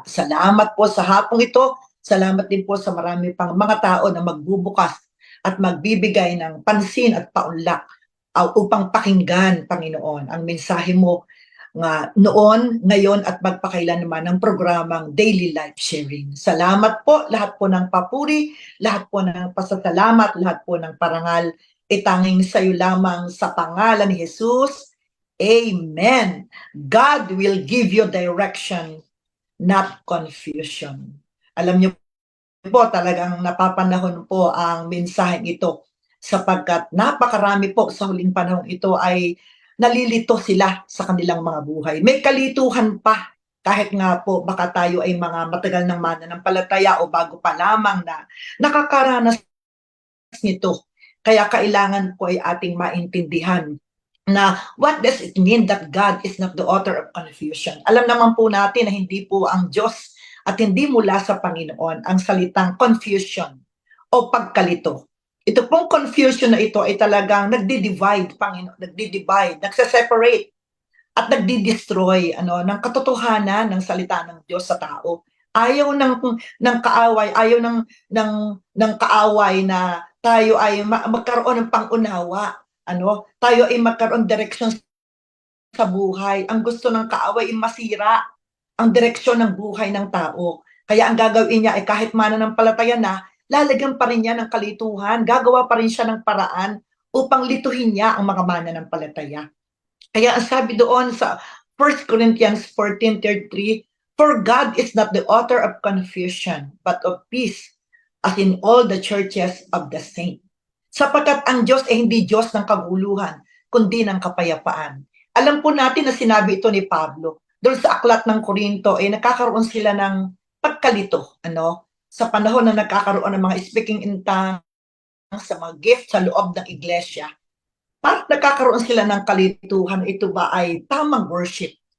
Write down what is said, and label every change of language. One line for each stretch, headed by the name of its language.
Filipino: Salamat po sa hapong ito. Salamat din po sa marami pang mga tao na magbubukas at magbibigay ng pansin at paunlak upang pakinggan, Panginoon, ang mensahe mo nga noon, ngayon at magpakailanman ng programang Daily Life Sharing. Salamat po, lahat po ng papuri, lahat po ng pasasalamat, lahat po ng parangal, itanging sa iyo lamang sa pangalan ni Jesus. Amen.
English: God will give you direction, not confusion.
Filipino: Alam niyo po, talagang napapanahon po ang mensaheng ito sapagkat napakarami po sa huling panahon ito ay nalilito sila sa kanilang mga buhay. May kalituhan pa kahit nga po baka tayo ay mga matagal ng mananampalataya o bago pa lamang na nakakaranas nito. Kaya kailangan po ay ating maintindihan na
English: what does it mean that God is not the author of confusion?
Filipino: Alam naman po natin na hindi po ang Diyos at hindi mula sa Panginoon ang salitang confusion o pagkalito. Ito pong confusion na ito ay talagang nagdi-divide, Panginoon, nagdi-divide, nagse-separate at nagdi-destroy ng katotohanan ng salita ng Diyos sa tao. Ayaw ng kaaway, ayaw ng kaaway na tayo ay magkaroon ng pangunawa, tayo ay magkaroon direksyon sa buhay. Ang gusto ng kaaway ay masira ang direksyon ng buhay ng tao. Kaya ang gagawin niya ay kahit mananampalataya na, lalagyan pa rin niya ng kalituhan, gagawa pa rin siya ng paraan upang lituhin niya ang mga mananampalataya. Kaya ang sabi doon sa
English: 1 Corinthians 14:33, for God is not the author of confusion, but of peace, as in all the churches of the saints.
Filipino: Sapagkat ang Diyos ay hindi Diyos ng kaguluhan, kundi ng kapayapaan. Alam po natin na sinabi ito ni Pablo. Doon sa aklat ng Korinto, ay nakakaroon sila ng pagkalito, sa panahon na nagkakaroon ng mga speaking in tongues, sa mga gift sa loob ng iglesia, parang nagkakaroon sila ng kalituhan, ito ba ay tamang worship?